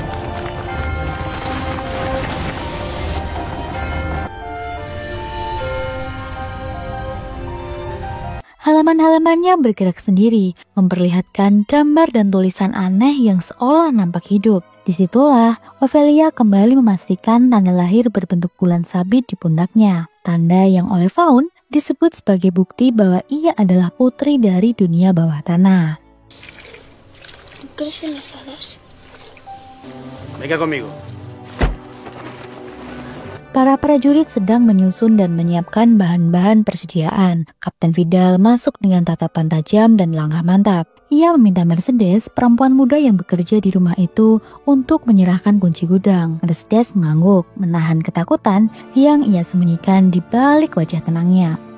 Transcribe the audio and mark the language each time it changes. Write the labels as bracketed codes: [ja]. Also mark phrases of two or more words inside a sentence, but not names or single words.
[id] Halaman-halamannya bergerak sendiri, memperlihatkan gambar dan tulisan aneh yang seolah nampak hidup. Disitulah, Ophelia kembali memastikan tanda lahir berbentuk bulan sabit di pundaknya. Tanda yang oleh Faun disebut sebagai bukti bahwa ia adalah putri dari dunia bawah tanah. [es] ¿Tú crees en las hadas? Venga conmigo. [id] Para prajurit sedang menyusun dan menyiapkan bahan-bahan persediaan. Kapten Vidal masuk dengan tatapan tajam dan langkah mantap. Ia meminta Mercedes, perempuan muda yang bekerja di rumah itu, untuk menyerahkan kunci gudang. Mercedes mengangguk, menahan ketakutan yang ia sembunyikan di balik wajah tenangnya.